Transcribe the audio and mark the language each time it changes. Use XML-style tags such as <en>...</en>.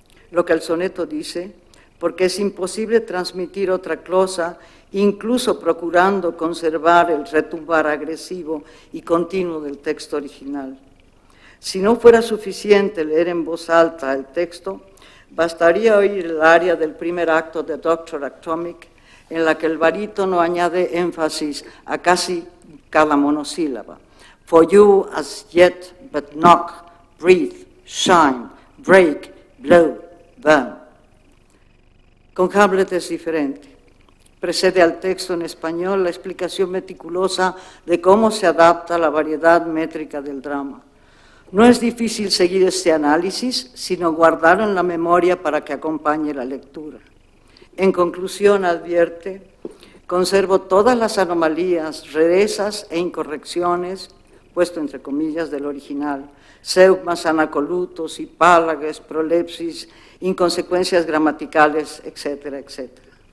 <es>Lo que el soneto dice, porque es imposible transmitir otra cosa, incluso procurando conservar el retumbar agresivo y continuo del texto original. Si no fuera suficiente leer en voz alta el texto, bastaría oír el aria del primer acto de Doctor Atomic, en la que el barítono añade énfasis a casi cada monosílaba.</es> <en>For you as yet but knock, breathe, shine, break, blow, burn.</en> <es>Con Hamlet es diferente. Precede al texto en español la explicación meticulosa de cómo se adapta la variedad métrica del drama. No es difícil seguir este análisis, sino guardarlo en la memoria para que acompañe la lectura. En conclusión, advierte, conservo todas las anomalías, rarezas e incorrecciones, puesto entre comillas, del original, seugmas, anacolutos, hipálages, prolepsis, inconsecuencias gramaticales, etcétera, etcétera.</es>